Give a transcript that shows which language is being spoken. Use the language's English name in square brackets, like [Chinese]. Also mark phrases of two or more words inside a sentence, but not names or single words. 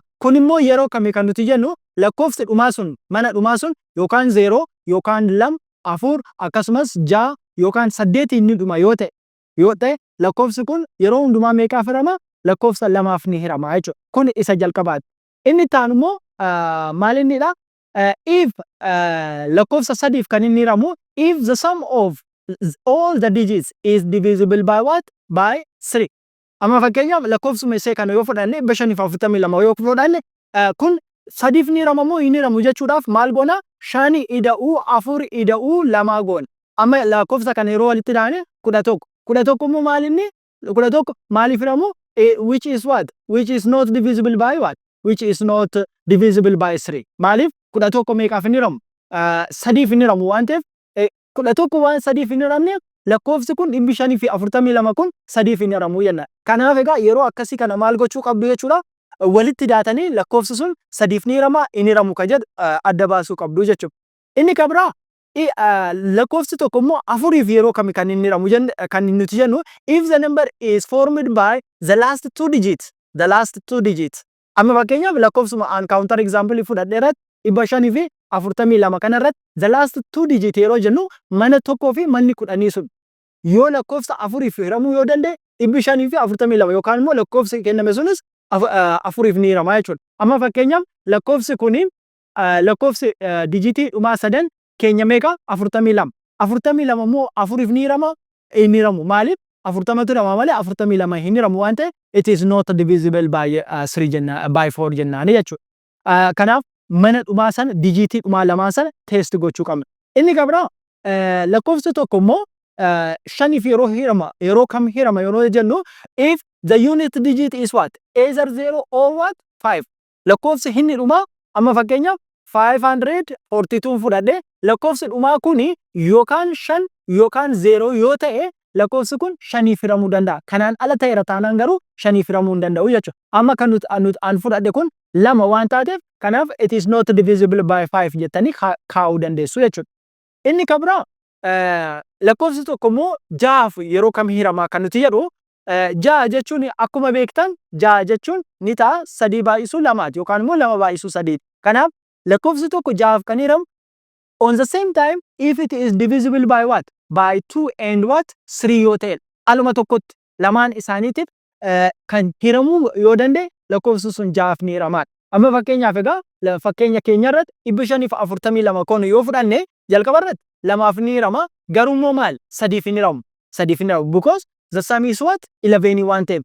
[Oromo] Kun immoo yeroo kamii kan nuti jennu lakkoofsi dhumaa sun mana dhumaa sun yookaan 0 yookaan 2 4 akkasumas 6 yookaan 8 inni dhuma yoo ta'e lakkoofsi kun yeroo hundumaa meeqaaf hirama? Lakkoofsa lamaaf ni hirama jechuudha. Kun isa jalqabaati. Inni taan immoo maal innidha? [English] If [Oromo] lakkoofsa sadiif kan inni hiramu [English] if the sum of all the digits is divisible by what? By 3. [Oromo] Amma fakkeenyaaf lakkoofsuma isee kana yoo fudhanne 542 yoo fudhanne kun sadiif ni hirama moo hin hiramu jechuudhaaf maal goona? 5 ida'uu 4 ida'uu 2 goona. Amma lakkoofsa kana yeroo walitti daane 11. 11 immoo maal inni? 11 maaliif hiramu? [English] Which is what? Which is not divisible by what? Which is not divisible by 3. [Oromo] Maaliif? 11 meeqaaf hin hiramu? Sadiif hin hiramu waan ta'eef 11 waan sadiif hin hiramne lakkoofsi kun 542 kun sadiif hin hiramu jenna. Kanaaf egaa yeroo akkasii kana maal gochuu qabdu jechuudha? Walitti daatanii lakkoofsi sun sadiif ni hirama hin hiramu kan jedhu adda baasuu qabdu jechuudha. Inni kan biraa lakkoofsi tokko immoo afuriif yeroo kami kan inni hiramu kan nuti jennu [English] if the number is formed by the last 2 digits. The last 2 digits. [Oromo] Amma fakkeenyaaf lakkoofsuma aan [English] counter example [Oromo] fudhadheeratti 542 kanarratti [English] the last 2 digit [Oromo] yeroo jennu mana tokkoo fi manni 10 sun yoo lakkoofsa afuriif hiramuu yoo danda'e 542 yookaan immoo lakkoofsi kenname sunis afuriif ni hirama jechuudha. Amma fakkeenyaaf lakkoofsi kuni lakkoofsi dijitii dhumaa sadan keenya meeqa 42. 42 immoo afuriif ni hirama hin hiramu. Maaliif? 40tu hirama malee 42 hin hiramu waan ta'eef [English] it is not divisible by 3 [Oromo] jenna by 4 jennaani jechuudha. Kanaaf mana dhumaa sana dijitii dhumaa lamaan sana test gochuu qabna. Inni kabira lakkoofsi tokko immoo shaniif yeroo hirama yeroo kam hirama yeroo jennu [English] if the unit digit is what either 0 or what 5 [Oromo] lakkoofsi inni dhumaa amma fakkeenyaaf 542 fudhadhe lakkoofsi dhumaa kuni yookaan 5 yookaan 0 yoo ta'e lakkoofsi kun shaniif hiramuu danda'a. Kanaan ala ta'eera taanaan garuu shaniif hiramuu hin danda'u jechuudha. Amma kan nuti an fudhadhe kun lama waan taateef kanaaf [English] it is not divisible by 5 [Oromo] jettanii kaa'uu dandeessu jechuudha. Inni kabira lakkoofsi tokko immoo jahaaf yeroo kam hiramaa kan nuti jedhu jaha jechuun akkuma beektan jaha jechuun ni ta'a sadii baay'isuu lamaati yookaan immoo lama baay'isuu sadiiti. Kanaaf lakkoofsi tokko jahaaf kan hiramu [English] on the same time if it is divisible by what by 2 and what 3 [Oromo] yoo ta'e aluma tokkotti lamaan isaaniitiif kan hiramuu yoo danda'e lakkoofsi sun jahaaf ni hiramaadha. Amma fakkeenyaaf egaa fakkeenya keenya irratti 542 kon yoo fudhanne jalqaba irratti lamaaf ni hirama garuu immoo maal sadiif hin hiramu [English] because the sum is what 11 [Oromo] waan ta'eef.